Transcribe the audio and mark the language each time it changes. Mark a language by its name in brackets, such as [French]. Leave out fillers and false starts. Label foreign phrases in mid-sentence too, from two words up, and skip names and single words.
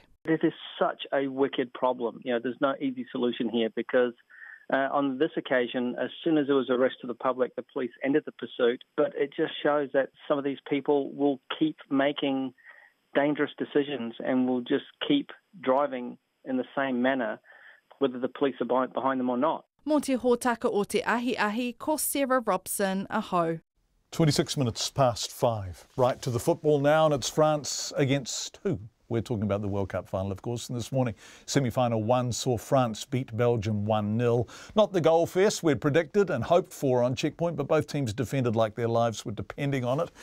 [English] This is such a wicked problem. There's no easy solution here because on this occasion, as soon as there was arrest of the public, the police ended the pursuit. But it just shows that some of these people will keep making dangerous decisions and will just keep driving in the same manner, whether the police are behind them or not. [Māori] Mō te hōtaka o te ahi, ko Sarah Robson, aho. [English] 26 minutes past 5. Right to the football now, and it's France against who? We're talking about the World Cup final, of course, and this morning, semi-final 1 saw France beat Belgium 1-0. Not the goal fest we'd predicted and hoped for on Checkpoint, but both teams defended like their lives were depending on it.